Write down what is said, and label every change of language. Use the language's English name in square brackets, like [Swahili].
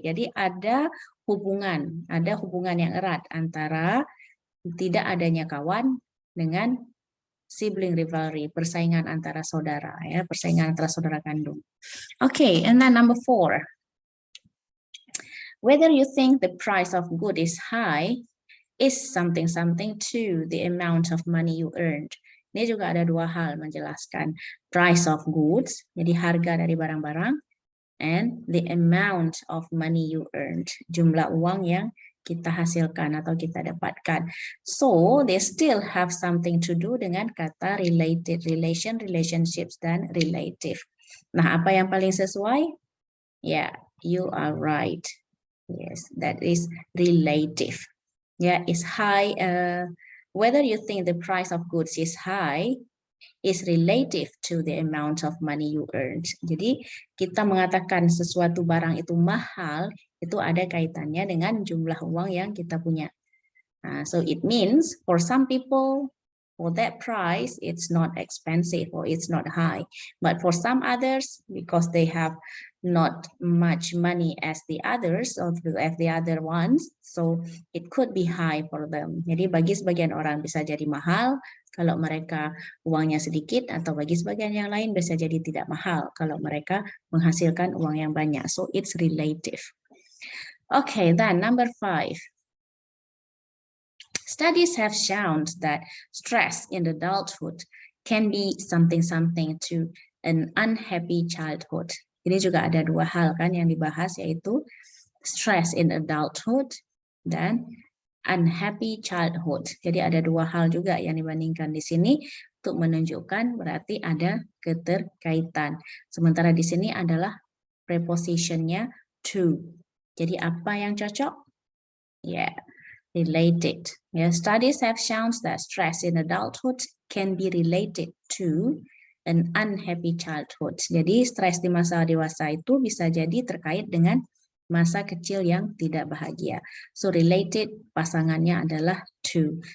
[Indonesian] Jadi ada hubungan yang erat antara tidak adanya kawan dengan [English] sibling rivalry, [Indonesian] persaingan antara saudara, ya, persaingan antara saudara kandung. [English] Okay, and then number 4. Whether you think the price of good is high is something to the amount of money you earned. [Indonesian] Ini juga ada dua hal menjelaskan [English] price of goods, [Indonesian] jadi harga dari barang-barang, [English] and the amount of money you earned, [Indonesian] jumlah uang yang kita hasilkan atau kita dapatkan. [English] So they still have something to do [Indonesian] dengan kata [English] related, relationships, dan relative. [Indonesian] Nah, apa yang paling sesuai? [English] Yeah, you are right. Yes, that is relative. Yeah, is high. Whether you think the price of goods is high is relative to the amount of money you earned. [Indonesian] Jadi kita mengatakan sesuatu barang itu mahal, itu ada kaitannya dengan jumlah uang yang kita punya. [English] So it means for some people, for that price, it's not expensive or it's not high. But for some others, because they have not much money as the others or as the other ones, so it could be high for them. [Indonesian] Jadi bagi sebagian orang bisa jadi mahal kalau mereka uangnya sedikit, atau bagi sebagian yang lain bisa jadi tidak mahal kalau mereka menghasilkan uang yang banyak. [English] So it's relative. Okay, then number 5. Studies have shown that stress in adulthood can be something to an unhappy childhood. [Indonesian] Ini juga ada dua hal kan yang dibahas, yaitu [English] stress in adulthood [Indonesian] dan [English] unhappy childhood. [Indonesian] Jadi ada dua hal juga yang dibandingkan di sini untuk menunjukkan berarti ada keterkaitan. Sementara di sini adalah prepositionnya to. Jadi apa yang cocok? [English] Yeah, related. Yeah, studies have shown that stress in adulthood can be related to an unhappy childhood. [Indonesian] Jadi stres di masa dewasa itu bisa jadi terkait dengan masa kecil yang tidak bahagia. [English] So [Indonesian] related pasangannya adalah to.